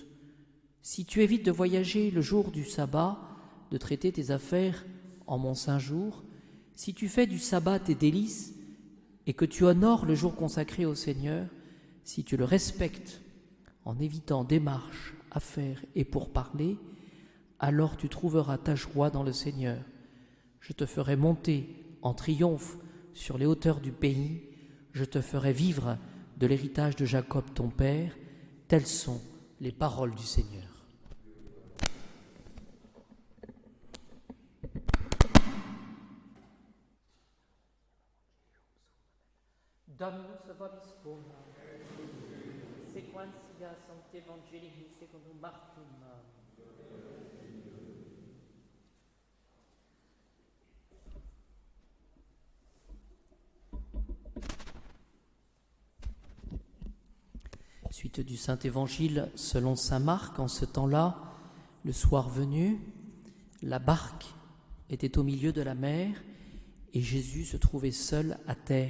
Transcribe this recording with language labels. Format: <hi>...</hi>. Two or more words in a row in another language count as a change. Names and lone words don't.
<fr>Si tu évites de voyager le jour du sabbat, de traiter tes affaires en mon saint jour, si tu fais du sabbat tes délices et que tu honores le jour consacré au Seigneur, si tu le respectes en évitant démarches, affaires et pourparlers, alors tu trouveras ta joie dans le Seigneur. Je te ferai monter en triomphe sur les hauteurs du pays, je te ferai vivre de l'héritage de Jacob ton père. Telles sont les paroles du Seigneur.</fr> <la>Dominus vobiscum, sequentia Sancti Evangelii secundum Marcum.</la> <fr>Suite du Saint-Évangile selon saint Marc. En ce temps-là, le soir venu, la barque était au milieu de la mer et Jésus se trouvait seul à terre.</fr>